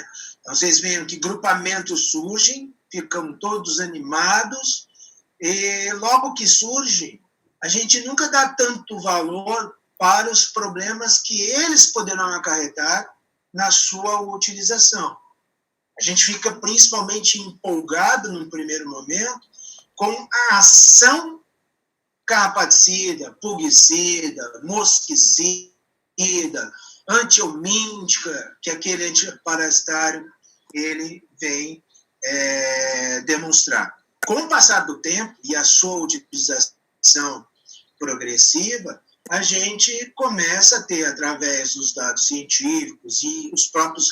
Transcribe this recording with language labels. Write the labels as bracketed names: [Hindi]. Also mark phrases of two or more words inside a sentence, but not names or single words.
[Portuguese] Então, vocês veem que grupamentos surgem, ficam todos animados, e logo que surgem, a gente nunca dá tanto valor para os problemas que eles poderão acarretar na sua utilização. A gente fica principalmente empolgado, num primeiro momento, com a ação carrapaticida, pulgicida, mosquicida, antihelmíntica, que aquele antiparasitário ele vem demonstrar. Com o passar do tempo e a sua utilização progressiva, a gente começa a ter, através dos dados científicos e os próprios